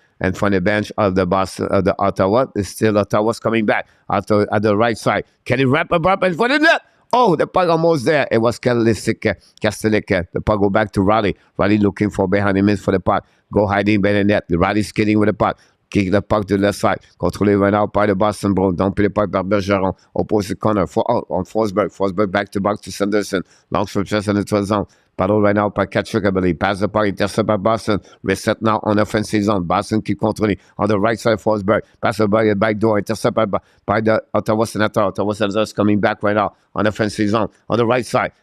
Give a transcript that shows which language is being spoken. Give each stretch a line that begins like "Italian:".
English: and from the bench of the Boston of the Ottawa. It's still Ottawa's coming back at the right side. Can he wrap up in front of the net? Oh, the puck almost there. It was Kastelik. The puck go back to Riley. Riley looking for behind him for the puck. Go hiding behind the net. Riley skating with the puck. Kick the puck to the left side.
French: Contrôlé maintenant par le Boston Bruins. Dumpé le puck par Bergeron.
English: Opposite corner. On Forsberg. Forsberg back to Sanderson. Long stretch in the 12 zone. Battle right now by Katchuk, I believe. Pass the puck. Intercept by Boston. Reset now on offensive zone. Boston keep controlling. On the right side, Forsberg. Pass the puck. Back door. Intercept by the Ottawa Senator. Ottawa Senator is coming back right now on offensive zone. On the right side.